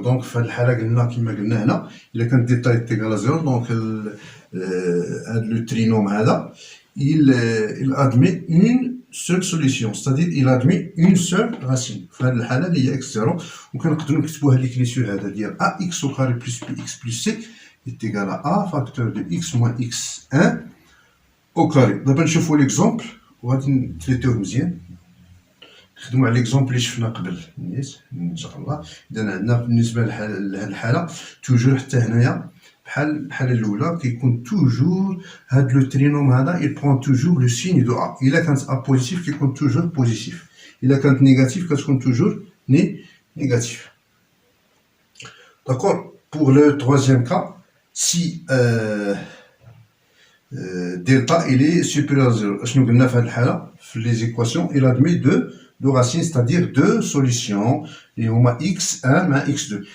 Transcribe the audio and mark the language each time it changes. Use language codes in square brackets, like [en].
[fr] Donc [ar] في هذه الحالة قلنا كما قلنا هنا إلا كان [fr] delta est égal à 0 donc le trinôme هذا il admet une seule solution, c'est-à-dire il admet une seule racine. [ar] في هذه الحالة اللي هي x0 وكنقدروا نكتبوا هاد ليكريتور هذا ديال [fr] ax au carré plus bx plus c est égal à a facteur de x moins x1 au carré. [ar] دابا نشوفوا ليكزومبل وغادي نتريتيوه مزيان، نخدموا على ليكزومبل اللي شفنا قبل نيت ان شاء الله. اذا عندنا بالنسبه لهاد الحاله توجور حتى هنايا بحال الحاله الاولى كيكون توجور هاد لو ترينوم هذا [fr] il prend toujours le signe de a. [ar] الا كانت a بوزيتيف كيكون توجور بوزيتيف، الا كانت نيجاتيف كتكون توجور نيجاتيف. [fr] D'accord. Pour le troisième cas, si delta il est supérieur à 0, [ar] شنو قلنا في هذه الحالة في [fr] les équations il admet deux racines, c'est-à-dire deux solutions [ar] اللي هما x1 مع x2.